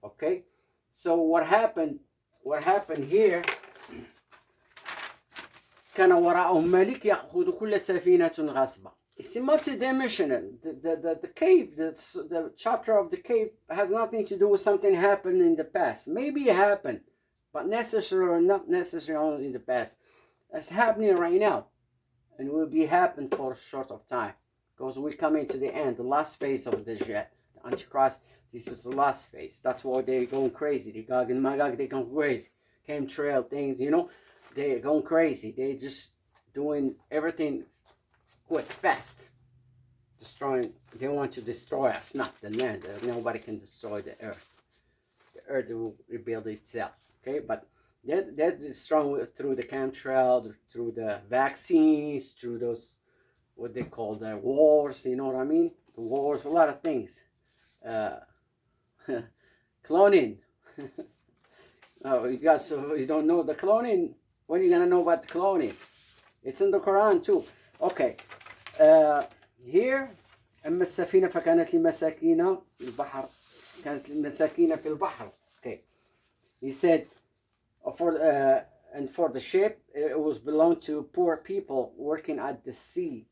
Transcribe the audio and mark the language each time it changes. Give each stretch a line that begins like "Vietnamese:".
English: Okay, so what happened here،
Arabic: كان وراءهم ملك يأخذ كل سفينة غصبا.
English: It's multidimensional. The cave, the chapter of the cave has nothing to do with something happened in the past. Maybe it happened, but necessary or not necessary only in the past. It's happening right now, and will be happening for a short of time, because we're coming to the end, the last phase of the Antichrist. This is the last phase. That's why they're going crazy. The Gog and Magog, they're going crazy. Chemtrail things, you know, they're going crazy. They're just doing everything quick, fast, destroying. They want to destroy us, not the land. Nobody can destroy the earth. The earth will rebuild itself. Okay, but they're destroying through the chemtrail, through the vaccines, through those what they call the wars. You know what I mean? The wars, a lot of things. Cloning. Oh, you guys, so you don't know the cloning? When are you gonna know about the cloning? It's in the Quran too. Okay, here
Arabic: أما السفينة فكانت لمساكين البحر، كانت لمساكين في البحر.
English: Okay, he said for and for the ship, it was belonged to poor people working at the sea.